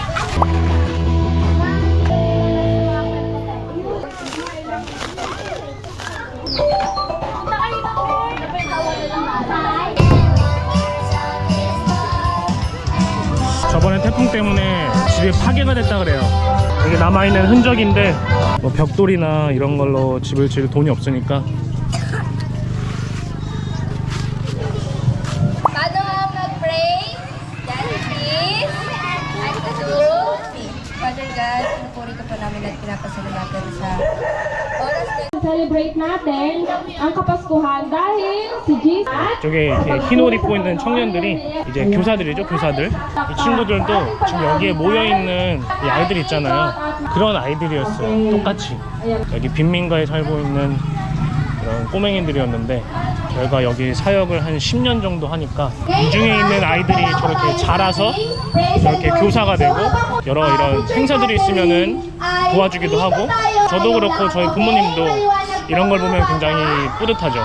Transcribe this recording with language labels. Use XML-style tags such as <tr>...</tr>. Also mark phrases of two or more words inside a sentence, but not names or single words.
<ko>저번에 태풍 때문에 집이 파괴가 됐다 그래요. 이게 남아있는 흔적인데 뭐 벽돌이나 이런 걸로 집을 지을 돈이 없으니까.</ko> <tl>Father, mag-pray.</tl> <en>Daddy, please.</en> <tl>At kaso, Father God, pinupuri ka po namin at pinapasalamatan sa oras na Celebrate natin ang Kapaskuhan dahil si Jesus</tl> <ko>저기 이렇게 흰 옷 입고 있는 청년들이 이제 교사들이죠, 교사들. 이 친구들도 지금 여기에 모여있는 이 아이들 있잖아요. 그런 아이들이었어요, 똑같이. 여기 빈민가에 살고 있는 그런 꼬맹이들이었는데 저희가 여기 사역을 한 10년 정도 하니까 이 중에 있는 아이들이 저렇게 자라서 저렇게 교사가 되고 여러 이런 행사들이 있으면은 도와주기도 하고, 저도 그렇고 저희 부모님도 이런 걸 보면 굉장히 뿌듯하죠.</ko>